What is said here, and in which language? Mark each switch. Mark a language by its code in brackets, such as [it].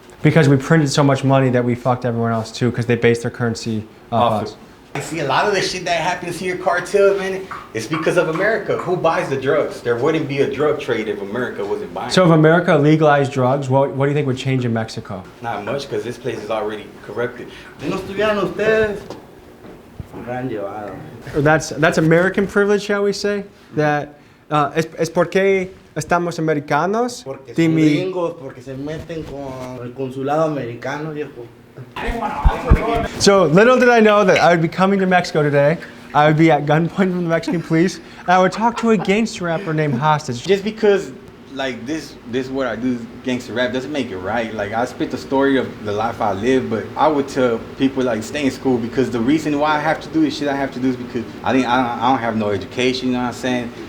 [en] Because we printed so much money that we fucked everyone else too, because they based their currency off us. I see a lot of the shit that happens here, cartel, man, it's because of America. Who buys the drugs? There wouldn't be a drug trade if America wasn't buying. So if America legalized drugs, what do you think would change in Mexico? Not much, because this place is already corrupted. [es] Si no estuvieran ustedes, me hubieran llevado. [en] That's American privilege, shall we say? [es] That es porque estamos americanos. Porque son gringos, porque se meten con el consulado americano, viejo. [en] So little did I know that I would be coming to Mexico today. I would be at gunpoint from the Mexican police, and I would talk to a gangster rapper named Hostage. Just because like this what I do, gangster rap, doesn't make it right. Like I spit the story of the life I live, but I would tell people like stay in school, because the reason why I have to do this shit I have to do is because I don't have no education. You know what I'm saying?